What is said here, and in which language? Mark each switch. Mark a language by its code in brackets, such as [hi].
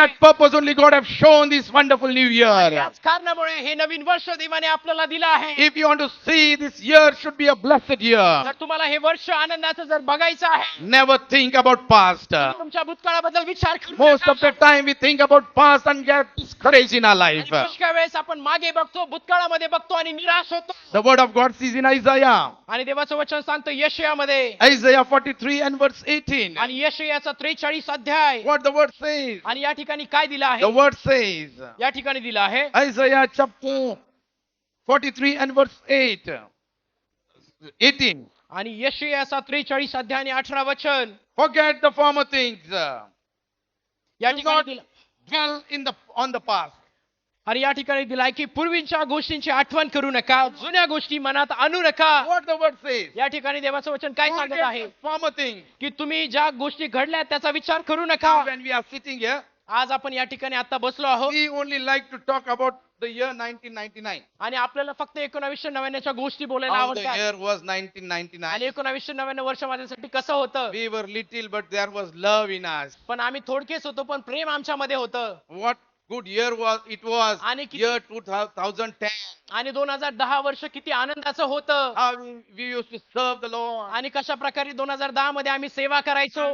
[en] that purpose only God have shown this wonderful new year. [mr] याच कारणामुळे हे नवीन वर्ष देवाने आपल्याला दिलं आहे. [en] If you want to see this year should be a blessed year, [mr] जर तुम्हाला हे वर्ष आनंदाचं जर बघायचं आहे, [en] never think about past. [mr] तुमच्या भूतकाळाबद्दल विचार करू [en] Most [mr] नका. [en] of the time we think about past and get discouraged in our [mr] आणि [en] life. [mr] पुष्कळ वेळेस आपण मागे बघतो, भूतकाळामध्ये बघतो आणि निराश होतो. [en] The word of God says in Isaiah, [mr] आणि देवाचं वचन सांगतं यशयामध्ये [en] Isaiah 43 and verse 18. [mr] आणि यशयाचा 43 अध्याय. [en] What the word says? [mr] आणि या ठिकाणी काय दिलं [en] The [mr] आहे. [en] word says, [mr] या ठिकाणी दिलं आहे [en] Isaiah chapter 43 and verse 18. [mr] आणि यशयाचा 43 अध्याय आणि 18 वचन. [en] Forget the former things. [mr] या [en] Do [mr] ठिकाणी [en] not [mr] दिलं [en] dwell on the past. [mr] आणि या ठिकाणी दिलाय की पूर्वीच्या गोष्टींची आठवण करू नका, जुन्या गोष्टी मनात आणू नका. [en] What the word says? [mr] या ठिकाणी देवाचं वचन काय सांगत आहे [en] Forget the former things. [mr] की तुम्ही ज्या गोष्टी घडल्या त्याचा विचार करू नका. [en] When we are sitting here, [mr] आज आपण या ठिकाणी आता बसलो आहोत [en] We only like to talk about the year 1999. [mr] आणि आपल्याला फक्त 1999च्या गोष्टी बोलायला [en] How the [mr] आवडतात [en] year was [mr] आणि [en] 1999. [mr] 1999 वर्ष माझ्यासाठी कसं होतं [en] We were little, but there was love in us. [mr] पण आम्ही थोडकेच होतो पण प्रेम आमच्यामध्ये होतं [en] What good year it was. [mr] आणि किती- [en] Year 2010. [mr] आणि 2010 वर्ष किती आनंदाचं होतं [en] How we used to serve the Lord. [mr] आणि कशा प्रकारे 2010 मध्ये आम्ही सेवा करायचो